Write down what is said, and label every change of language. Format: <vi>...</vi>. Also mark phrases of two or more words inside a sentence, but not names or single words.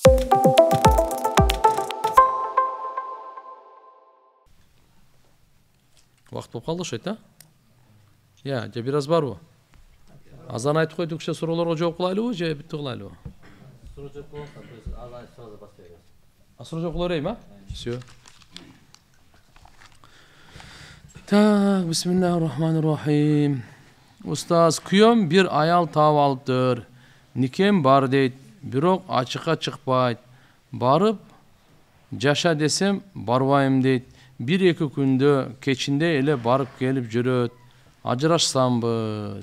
<ky>Вакыт болуп калды окшойт, же бир аз барбы? Азан айтып койдук, суроолорго жооп кылайлыбы же бүтүп кылайлыбы? Суроо жооп кылыңыздар, азан сразу баштайбыз. Суроо жооп кыла берейинби?</ky> <ru>Всё. Так,</ru> <ar>بسم الله الرحمن الرحيم.</ar> <ky>Устаз, күйөөм бир аял таап алыптыр. Никем бар дейт, бирок ачыкка чыкпайт. Барып жаша десем барбайм дейт. Bir-iki күндө кечинде эле барып келип жүрөт. Ажырашсамбы?</ky>